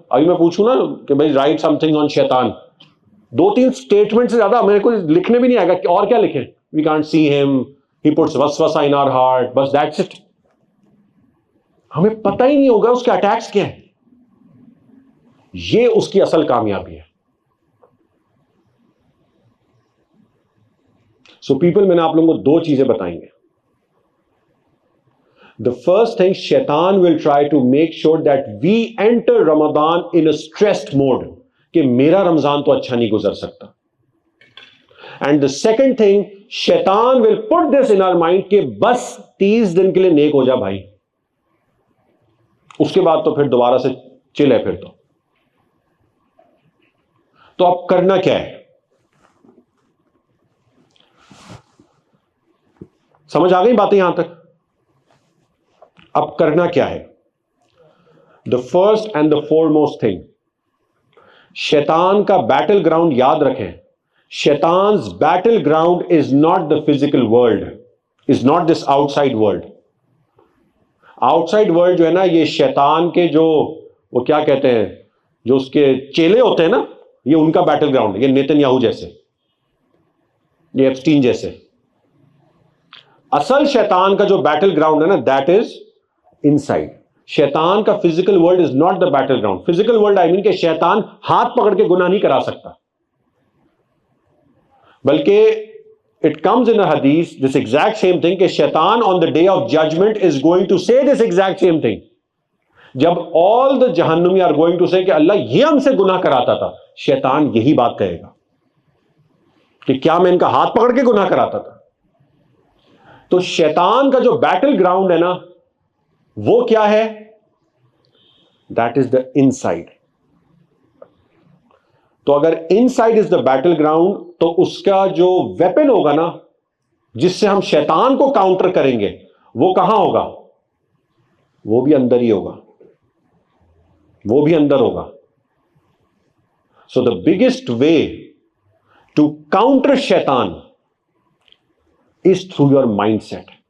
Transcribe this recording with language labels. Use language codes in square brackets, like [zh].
[ur] ابھی میں پوچھوں نا کہ بھائی [en] write something on شیطان, [ur] 2-3 اسٹیٹمنٹ سے زیادہ میرے کو لکھنے بھی نہیں آئے گا, اور کیا لکھیں؟ [en] We can't see him, he puts وسوسہ in our heart, بس that's it. [ur] ہمیں پتہ ہی نہیں ہوگا اس کے اٹیکس کیا ہے. یہ اس کی اصل کامیابی ہے. [en] so people, [ur] میں نے آپ لوگوں کو 2 چیزیں بتائیں گے. [en] The first thing, Shaitan will try to make sure that we enter Ramadan in a stressed mode, [ur] کہ میرا رمضان تو اچھا نہیں گزر سکتا. [en] And the second thing, Shaitan will put this in our mind [ur] کہ بس 30 دن کے لیے نیک ہو جا بھائی, اس کے بعد تو پھر دوبارہ سے چل ہے. پھر تو اب کرنا کیا ہے؟ سمجھ آ گئی باتیں یہاں تک؟ اب کرنا کیا ہے؟ [en] the first and the foremost thing, [ur] شیطان کا بیٹل گراؤنڈ یاد رکھیں. [en] شیطانز battleground is not the physical world, is not this outside world. [ur] Out side world جو ہے نا, یہ شیطان کے جو وہ کیا کہتے ہیں, جو اس کے چیلے ہوتے ہیں نا, یہ ان کا بیٹل گراؤنڈ ہے. یہ نیتن یاہو جیسے, یہ ایپسٹین جیسے. اصل شیطان کا جو بیٹل گراؤنڈ ہے نا, [en] That is inside. شیطان کا physical world is not the battleground. Physical world I mean [ur] کہ شیطان ہاتھ پکڑ کے گناہ نہیں کرا سکتا, [en] بلکہ it comes in a hadith, this exact same thing, کہ شیطان on the day of judgment is going to say this exact same thing. [ur] جب all the جہنمی [en] are going to say [ur] کہ اللہ یہ ہم سے گناہ کراتا تھا, شیطان یہی بات کہے گا کہ کیا میں ان کا ہاتھ پکڑ کے گناہ کراتا تھا. تو شیطان کا جو بیٹل گراؤنڈ ہے نا, وہ کیا ہے؟ [en] that is the inside. [ur] تو اگر [en] inside is the battle ground, [ur] تو اس کا جو ویپن ہوگا نا, جس سے ہم شیطان کو کاؤنٹر کریں گے, وہ کہاں ہوگا؟ وہ بھی اندر ہی ہوگا, وہ بھی اندر ہوگا. [en] So the biggest way to counter [ur] شیطان [en] is through your mindset.